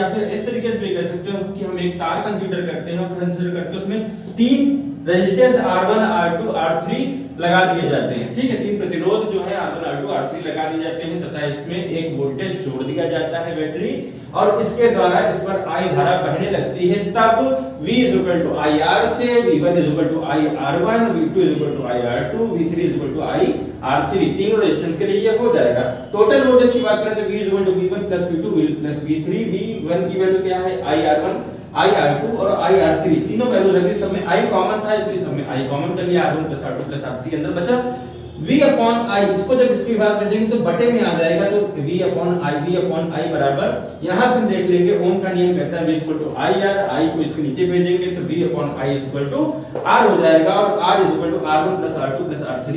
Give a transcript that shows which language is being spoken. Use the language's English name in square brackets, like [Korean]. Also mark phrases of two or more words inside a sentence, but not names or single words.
[Hindi] या फिर इस तरीके से भी कह सकते हो कि हम एक तार कंसीडर करते हैं और कंसीडर करके उसमें 3 रेजिस्टेंस R1 R2 R3 लगा दिए जाते हैं। ठीक है, 3 प्रतिरोध जो है R1 R2 R3 लगा दिए जाते हैं तथा इसमें एक वोल्टेज जोड़ दिया जाता है बैटरी, और इसके द्वारा इस पर I धारा बहने लगती है। तब V IR से V1 IR1 V2 IR2 V3 IR3 तीनों रेजिस्टेंस के लिए ये हो जाएगा। [English] total voltage [Hindi] की बात करें तो V V1 V2 V3 V1 की वैल्यू क्या है IR1 IR2 और IR3 तीनों वैल्यू रखी। सब में I कॉमन था इसलिए सब में I कॉमन कर लिया। R1 R2 R3 अंदर बचा V अपॉन I। इसको जब इसकी बात करेंगे तो बटे में आ जाएगा, तो V अपॉन I बराबर यहां से हम देख लेंगे ओम का नियम कहता है V [English] equal to [Hindi] IR, I को इसके नीचे भेजेंगे तो V अपॉन I [English] equal to [Hindi] R हो जाएगा और R [English] equal to [Hindi] R1 R2 R3।